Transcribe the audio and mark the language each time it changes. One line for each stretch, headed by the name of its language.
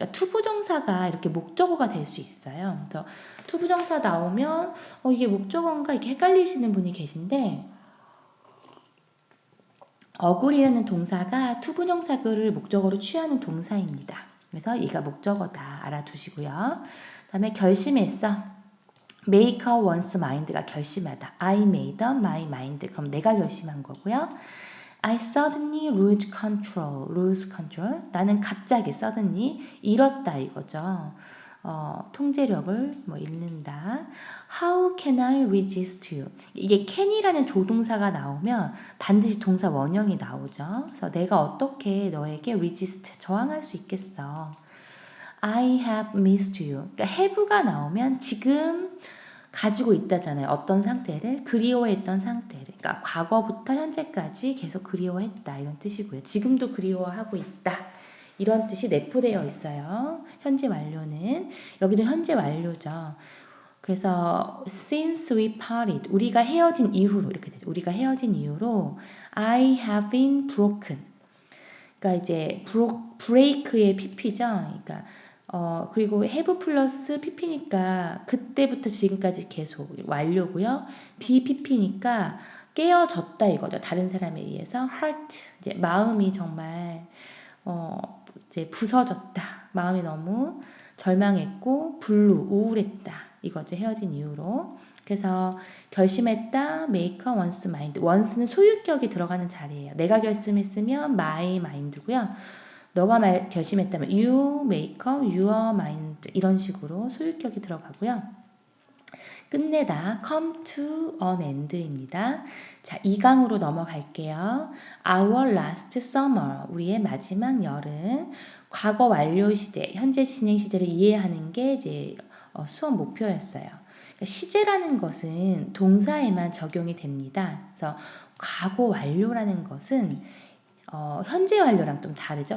Korean: 그러니까 투부정사가 이렇게 목적어가 될 수 있어요. 그래서 투부정사 나오면 이게 목적어인가 이렇게 헷갈리시는 분이 계신데 agree라는 동사가 투부정사를 목적어로 취하는 동사입니다. 그래서 이가 목적어다 알아두시고요. 그다음에 결심했어.
English: make up one's mind가
Korean: 결심하다.
English: I made up my mind.
Korean: 그럼 내가 결심한 거고요.
English: I suddenly lose control.
Korean: 나는 갑자기 suddenly 잃었다 이거죠. 통제력을 잃는다.
English: How can I resist you?
Korean: 이게 can이라는 조동사가 나오면 반드시 동사 원형이 나오죠. 그래서 내가 어떻게 너에게 resist, 저항할 수 있겠어.
English: I have missed you.
Korean: 그러니까 have가 나오면 지금 가지고 있다잖아요. 어떤 상태를 그리워했던 상태를. 그러니까 과거부터 현재까지 계속 그리워했다 이런 뜻이고요. 지금도 그리워하고 있다. 이런 뜻이 내포되어 있어요. 현재 완료는. 여기는 현재 완료죠. 그래서
English: since we parted
Korean: 우리가 헤어진 이후로 이렇게 되죠. 우리가 헤어진 이후로
English: I have been broken.
Korean: 그러니까 이제 break의 pp죠. 그러니까 그리고 have 플러스 pp니까 그때부터 지금까지 계속 완료고요. be pp니까 깨어졌다 이거죠. 다른 사람에 의해서 heart 이제 마음이 정말 이제 부서졌다. 마음이 너무 절망했고 우울했다. 이거죠. 헤어진 이후로. 그래서 결심했다.
English: make one's mind.
Korean: once는 소유격이 들어가는 자리예요. 내가 결심했으면 my mind고요. 너가 결심했다면
English: you make up your mind
Korean: 이런 식으로 소유격이 들어가고요. 끝내다 come to an end입니다. 자, 2강으로 넘어갈게요.
English: Our last summer
Korean: 우리의 마지막 여름 과거 완료 시제, 현재 진행 시제를 이해하는 게 이제 수업 목표였어요. 그러니까 시제라는 것은 동사에만 적용이 됩니다. 그래서 과거 완료라는 것은 현재 완료랑 좀 다르죠.